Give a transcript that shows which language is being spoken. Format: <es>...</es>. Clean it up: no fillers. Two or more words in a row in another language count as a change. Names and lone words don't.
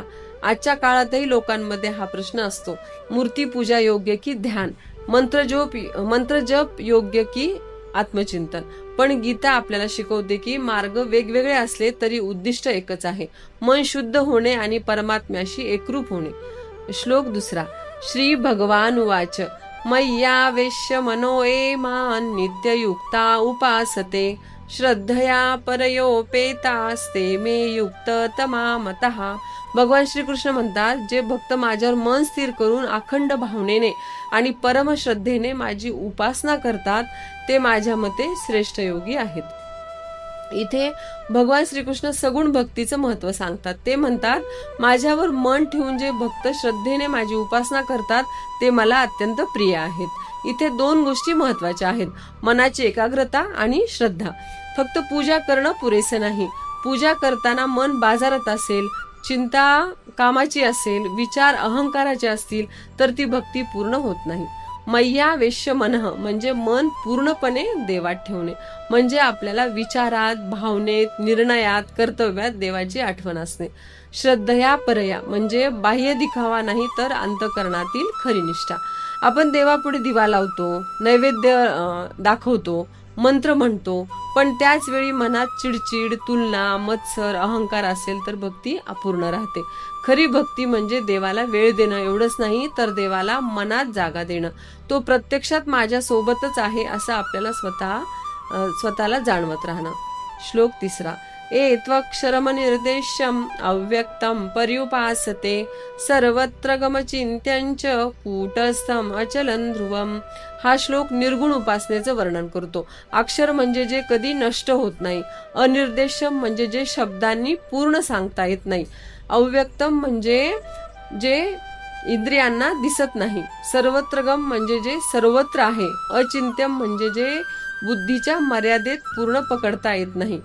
<mr>आजच्या काळातही लोकांमध्ये हा प्रश्न असतो. मूर्ती पूजा योग्य की ध्यान? मंत्रजप योग्य की आत्मचिंतन? पण गीता आपल्याला शिकवते की मार्ग वेगवेगळे असले तरी उद्दिष्ट एकच आहे, मन शुद्ध होणे आणि परमात्म्याशी एकरूप होणे. श्लोक 2.</mr> <sa>श्री भगवान उवाच मय्यावेश्य मनो ये मां नित्ययुक्ता उपासते श्रद्धया परयोपेतास्ते मे युक्त तमामतः.</sa> <mr>भगवान श्रीकृष्ण म्हणतात, जे भक्त माझ्यावर मन स्थिर करून अखंड भावनेने आणि परमश्रद्धेने माझी उपासना करतात ते माझ्या मते श्रेष्ठ योगी आहेत. इथे भगवान श्रीकृष्ण सगुण भक्तीचं महत्व सांगतात. ते म्हणतात, माझ्यावर मन ठेवून जे भक्त श्रद्धेने माझी उपासना करतात ते मला अत्यंत प्रिय आहेत. इथे 2 गोष्टी महत्वाच्या आहेत, मनाची एकाग्रता आणि श्रद्धा. फक्त पूजा करणं पुरेसे नाही. पूजा करताना मन बाजारात असेल, चिंता कामाची असेल, विचार अहंकाराचे असतील तर ती भक्ती पूर्ण होत नाही.</mr> <sa>मय्या वेश्य मनः</sa> <mr>म्हणजे मन पूर्णपणे देवात ठेवणे. म्हणजे आपल्याला विचारात, भावनेत, निर्णयात, कर्तव्यात देवाची आठवण असणे.</mr> <sa>श्रद्धया परया</sa> <mr>म्हणजे बाह्य दिखावा नाही, तर अंतःकरणातील खरी निष्ठा. आपण देवापुढे दिवा लावतो, नैवेद्य दाखवतो, मंत्र म्हणतो, पण त्याच वेळी मनात चिडचिड, तुलना, मत्सर, अहंकार असेल तर भक्ती अपूर्ण राहते. खरी भक्ती म्हणजे देवाला वेळ देणं एवढंच नाही, तर देवाला मनात जागा देणं. तो प्रत्यक्षात माझ्या सोबतच आहे असं आपल्याला स्वतःला जाणवत राहणं. श्लोक 3.</mr> <sa>ए त्वक्षरमनिर्देश्यम अव्यक्तम पर्युपासते सर्वत्र गमचिंत्यंच कूटस्थम अचलं ध्रुवम.</sa> <mr>हा श्लोक निर्गुण उपासनेचं वर्णन करतो. अक्षर म्हणजे जे कधी नष्ट होत नाही. अनिर्देश्यम म्हणजे जे शब्दांनी पूर्ण सांगता येत नाही. अव्यक्तम म्हणजे जे इंद्रियांना दिसत नाही. सर्वत्रगम म्हणजे जे सर्वत्र आहे. अचिंत्यम म्हणजे जे बुद्धीच्या मर्यादेत पूर्ण पकडता येत नाही.</mr>